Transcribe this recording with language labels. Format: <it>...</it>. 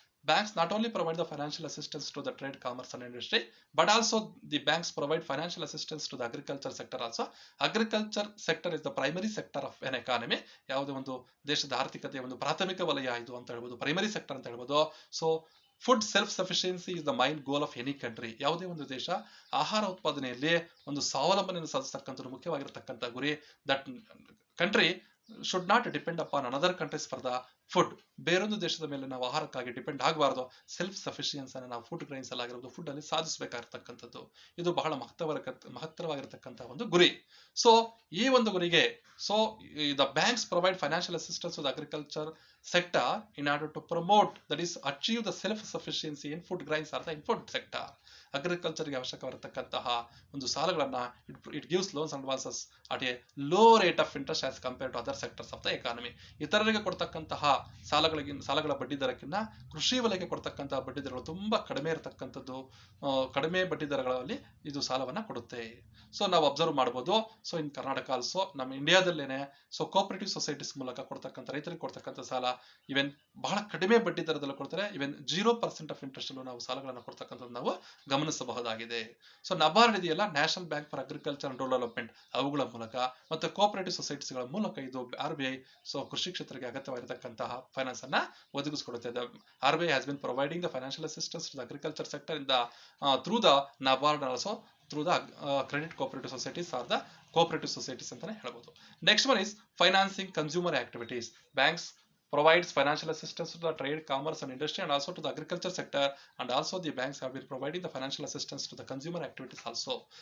<en>Banks not only provide the financial assistance to the trade, commerce and industry, but also the banks provide financial assistance to the agriculture sector also. Agriculture sector is the primary sector of an economy.</en> <kn>ಯಾವುದೇ ಒಂದು ದೇಶದ ಆರ್ಥಿಕತೆಯ ಒಂದು ಪ್ರಾಥಮಿಕ ವಲಯ ಇದು ಅಂತ ಹೇಳ್ಬೋದು, ಪ್ರೈಮರಿ ಸೆಕ್ಟರ್ ಅಂತ ಹೇಳ್ಬೋದು.</kn> <en>So food self sufficiency is the main goal of any country.</en> <kn>ಯಾವುದೇ ಒಂದು ದೇಶ ಆಹಾರ ಉತ್ಪಾದನೆಯಲ್ಲಿ ಒಂದು ಸ್ವಾವಲಂಬನೆಯನ್ನು ಸಾಧಿಸತಕ್ಕಂಥದ್ದು ಮುಖ್ಯವಾಗಿರತಕ್ಕಂಥ ಗುರಿ.</kn> <en>That country should not depend upon another countries for the food.</en> <kn>ಬೇರೊಂದು ದೇಶದ ಮೇಲೆ ನಾವು ಆಹಾರಕ್ಕಾಗಿ ಡಿಪೆಂಡ್ ಆಗಬಾರದು. ಸೆಲ್ಫ್ ಸಫಿಷಿಯನ್ಸ್ ಅನ್ನು ನಾವು ಫುಡ್ ಗ್ರೈನ್ಸ್ ಅಲ್ಲಿ ಆಗಿರೋದು ಫುಡ್ ಅಲ್ಲಿ ಸಾಧಿಸಬೇಕಾಗಿರ್ತಕ್ಕಂಥದ್ದು ಇದು ಬಹಳ ಮಹತ್ತರವಾಗಿರತಕ್ಕಂಥ ಒಂದು ಗುರಿ.</kn> <en>so</en> <kn>ಈ ಒಂದು ಗುರಿಗೆ</kn> <en>the banks provide financial assistance to the agriculture sector in order to promote, that is achieve the self sufficiency in food grains or the in food sector.</en> <kn>ಅಗ್ರಿಕಲ್ಚರ್ಗೆ ಅವಶ್ಯಕವಾಗಿರತಕ್ಕಂತಹ ಒಂದು ಸಾಲಗಳನ್ನ</kn> <en>It gives loans and advances at a low rate of interest as compared to other sectors of the economy.</en> <kn>ಇತರರಿಗೆ ಕೊಡ್ತಕ್ಕಂತಹ ಸಾಲಗಳ ಬಡ್ಡಿ ದರಕ್ಕಿಂತ ಕೃಷಿ ವಲಯಕ್ಕೆ ಕೊಡ್ತಕ್ಕಂತಹ ಬಡ್ಡಿ ದರಗಳು ತುಂಬಾ ಕಡಿಮೆ ಇರತಕ್ಕಂಥದ್ದು. ಕಡಿಮೆ ಬಡ್ಡಿ ದರಗಳಲ್ಲಿ ಇದು ಸಾಲವನ್ನ ಕೊಡುತ್ತೆ. ಸೊ ನಾವು ಅಬ್ಸರ್ವ್ ಮಾಡಬಹುದು.</kn> <en>so in Karnataka also,</en> <kn>ನಮ್ಮ ಇಂಡಿಯಾದಲ್ಲೇನೆ ಕೋಆಪರೇಟಿವ್ ಸೊಸೈಟೀಸ್ ಮೂಲಕ ಕೊಡ್ತಕ್ಕಂಥ ರೈತರಿಗೆ ಕೊಡ್ತಕ್ಕಂಥ ಸಾಲ ಇವನ್ ಬಹಳ ಕಡಿಮೆ ಬಡ್ಡಿ ದರದಲ್ಲಿ ಕೊಡ್ತಾರೆ. ಇವನ್ 0% ಆಫ್ ಇಂಟ್ರೆಸ್ಟ್ ಅಲ್ಲೂ ನಾವು ಸಾಲಗಳನ್ನು ಕೊಡ್ತಕ್ಕಂಥದ್ದು ನಾವು ಗಮನಿಸಬಹುದಾಗಿದೆ. ಸೊ ನಬಾರ್ಡ್ ಇದೆಯಲ್ಲ, national bank for agriculture and rural development, ಅವುಗಳ ಮೂಲಕ ಮತ್ತೆ ಕೋಆಪರೇಟಿವ್ ಸೊಸೈಟೀಸ್ಗಳ ಮೂಲಕ ಇದು RBI ಕೃಷಿ ಕ್ಷೇತ್ರಕ್ಕೆ ಅಗತ್ಯವಾಗಿರತಕ್ಕಂತಹ ಫೈನಾನ್ಸ್ ಅನ್ನ ಒದಗಿಸಿಕೊಡುತ್ತೆ.</kn> <en>RBI has been providing the financial assistance to the agriculture sector in the through the NABARD also through the credit cooperative societies or the cooperative societies</en> <kn>ಅಂತಾನೆ ಹೇಳ್ಬೋದು.</kn> <en>Next one is financing consumer activities. Banks provides financial assistance to the trade, commerce and industry and also to the agriculture sector, and also the banks have been providing the financial assistance to the consumer activities also.</en>